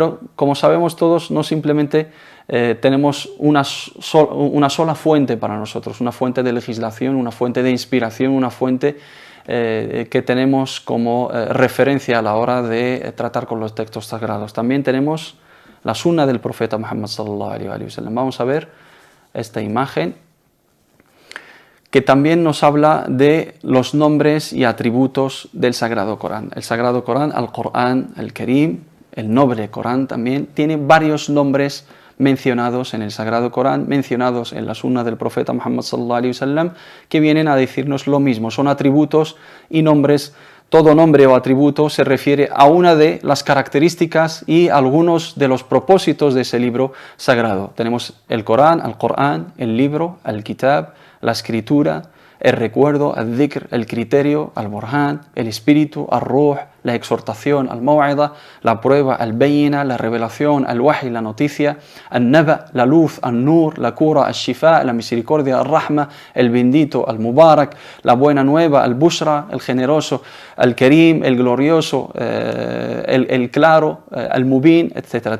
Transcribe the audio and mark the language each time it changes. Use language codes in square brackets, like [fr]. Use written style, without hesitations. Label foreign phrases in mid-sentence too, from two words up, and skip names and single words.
[es] Pero como sabemos todos, no simplemente tenemos una sola fuente para nosotros, una fuente de legislación, una fuente de inspiración, una fuente que tenemos como referencia a la hora de tratar con los textos sagrados. También tenemos la sunna del profeta Muhammad [ar] صلى الله عليه وسلم. [es] Vamos a ver esta imagen que también nos habla de los nombres y atributos del Sagrado Corán. El Sagrado Corán, [ar] القرآن الكريم, [es] el noble Corán también, tiene varios nombres mencionados en el Sagrado Corán, mencionados en la sunna del profeta Muhammad [ar] صلى الله عليه وسلم, [es] que vienen a decirnos lo mismo. Son atributos y nombres. Todo nombre o atributo se refiere a una de las características y algunos de los propósitos de ese libro sagrado. Tenemos el Corán, Al-Qur'an, el libro, Al-Kitab, la escritura, el recuerdo, al-dhikr, el criterio, al-burhan, el espíritu, al-ruh, la exhortación, al-maw'ida, la prueba, al-bayina, la revelación, al-wahy, la noticia, al-naba, la luz, al-nur, la cura, al-shifa, la misericordia, al-rahma, el bendito, al-mubarak, la buena nueva, al-bushra, el generoso, al-karim, el glorioso, el claro, al-mubin, etc.